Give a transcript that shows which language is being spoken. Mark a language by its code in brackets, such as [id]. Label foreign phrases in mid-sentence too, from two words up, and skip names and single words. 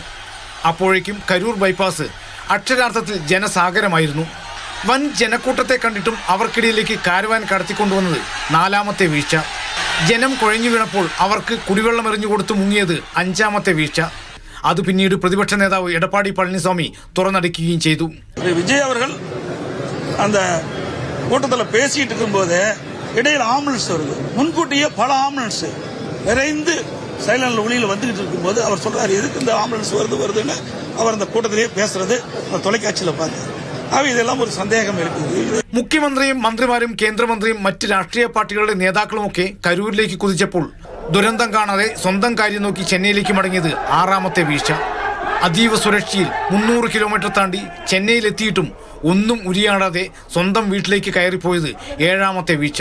[ml] അപ്പോഴേക്കും കരൂർ ബൈപ്പാസ് അക്ഷരാർത്ഥത്തിൽ ജനസാഗരമായിരുന്നു. വൻ ജനക്കൂട്ടത്തെ കണ്ടിട്ടും അവർക്കിടയിലേക്ക് കാരവാൻ കടത്തിക്കൊണ്ടുവന്നത് നാലാമത്തെ വീഴ്ച. ജനം കുഴഞ്ഞു വീണപ്പോൾ അവർക്ക് കുടിവെള്ളം എറിഞ്ഞുകൊടുത്ത് മുങ്ങിയത് അഞ്ചാമത്തെ വീഴ്ച. അത് പിന്നീട് പ്രതിപക്ഷ നേതാവ് എടപ്പാടി പളനിസ്വാമി തുറന്നടിക്കുകയും ചെയ്തു. [ta] விஜய் அவர்கள் அந்த கூட்டத்தில் பேசிட்டு இருக்கும்போது இடையில் ஆம்புலன்ஸ் வருது. முன்கூட்டியே பல ஆம்புலன்ஸ் விரைந்து சைலண்ட்ல ஒளியில் வந்துகிட்டு இருக்கும்போது அவர் சொல்றாரு, எதுக்கு இந்த ஆம்புலன்ஸ் வருதுன்னு அவர் அந்த கூட்டத்திலேயே பேசுறது தொலைக்காட்சியில் பார்த்தார். [ml] ഇതെല്ലാം ഒരു സന്ദേഹം എടുക്കുന്നത്. മുഖ്യമന്ത്രിയും മന്ത്രിമാരും കേന്ദ്രമന്ത്രിയും മറ്റ് രാഷ്ട്രീയ പാർട്ടികളുടെ നേതാക്കളുമൊക്കെ കരൂരിലേക്ക് കുതിച്ചപ്പോൾ ദുരന്തം കാണാതെ സ്വന്തം കാര്യം നോക്കി ചെന്നൈയിലേക്ക് മടങ്ങിയത് ആറാമത്തെ വീഴ്ച. അതീവ സുരക്ഷയിൽ 300 കിലോമീറ്റർ താണ്ടി ചെന്നൈയിലെത്തിയിട്ടും ഒന്നും ഉരിയാടാതെ സ്വന്തം വീട്ടിലേക്ക് കയറിപ്പോയത് ഏഴാമത്തെ വീഴ്ച.